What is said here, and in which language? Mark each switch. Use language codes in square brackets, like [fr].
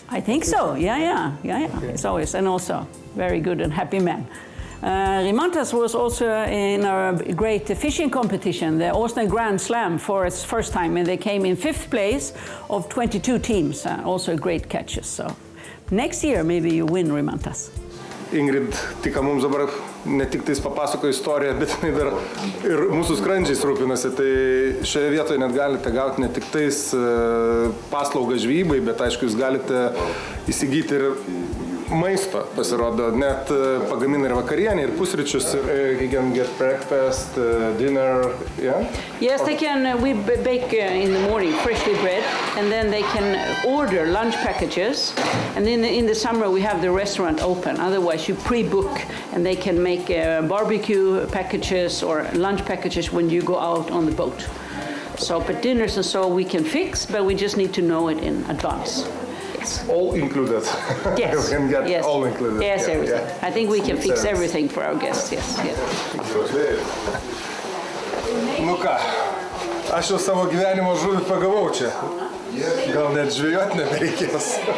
[en] I think so. Yeah. Okay. It's always, and also very good and happy man. Rimantas was also in a great fishing competition, the Åsnen Grand Slam, for its first time, and they came in 5th place of 22 teams, also great catches. So next year maybe you win Rimantas. [lt] Ingrid tik mums dabar ne tik tais papasako istoriją, bet jinai dar ir mūsų skrandžiais rūpinasi. Tai šioje vietoje net galite gauti ne tik tais paslaugą žvejybai, bet aišku, jūs galite įsigyti ir maisto, pasirodo, net pagamina ir vakarienę, ir pusryčius, ir you can get breakfast, dinner, yeah? [en] Yes, they can, we bake in the morning freshly bread, and then they can order lunch packages, and then in the summer we have the restaurant open, otherwise you pre-book, and they can make barbecue packages or lunch packages when you go out on the boat. So, but dinners and so we can fix, but we just need to know it in advance. All included. Yes. We can get yes. all included. Yes, yeah, everything. Yeah. I think we can fix everything for our guests. Yes. Yes. [lt] Nu ką, aš jau savo gyvenimo žuvį pagavau čia. Gal net žvejot nebereikės.